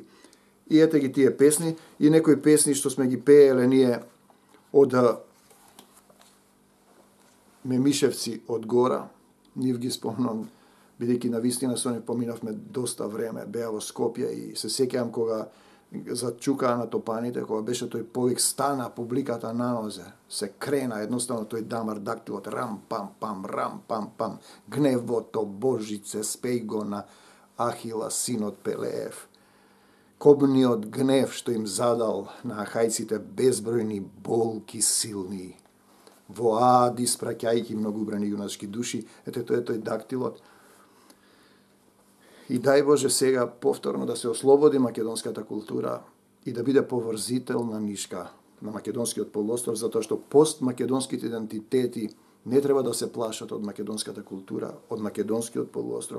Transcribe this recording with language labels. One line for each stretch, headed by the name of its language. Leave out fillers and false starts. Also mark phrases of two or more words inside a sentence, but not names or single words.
Macedonian: И ете ги тие песни, и некои песни што сме ги пееле ние од Мемишевци од гора, нив ги спомнам, бидејќи на вистина со не поминавме доста време, беа во Скопје и се сеќавам кога зачукаа на топаните, кога беше тој повик, стана публиката на нозе, се крена едноставно тој дамар дактилот, рам пам пам, гневото Божице спеј го на Ахила синот Пелеев. Кобниот гнев што им задал на ахајците безбројни болки силни. Во Ад испраќајќи многобрани јунашки души, ете тоа е тој дактилот. И дај Боже сега повторно да се ослободи македонската култура и да биде поврзителна нишка на македонскиот полуостров, затоа што постмакедонските идентитети не треба да се плашат од македонската култура, од македонскиот полуостров.